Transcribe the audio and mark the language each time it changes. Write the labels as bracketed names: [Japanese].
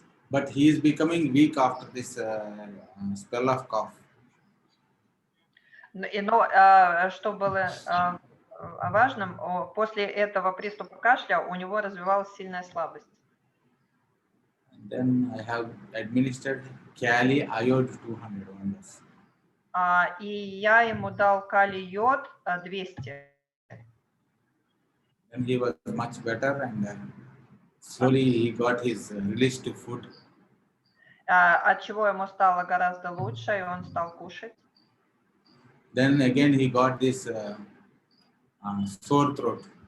[English] But he is becoming weak after this spell of cough. [Russian] Но что было важным, после этого приступа кашля у него развивалась сильная слабость. [English] And then I have administered Kali iode 200 on this. [Russian] И я ему дал калий йод 200. [English] Then he was much better and slowly he got his release to food. [Russian] От чего ему стало гораздо лучше, и он стал кушать. [English] Then again he got this sore throat.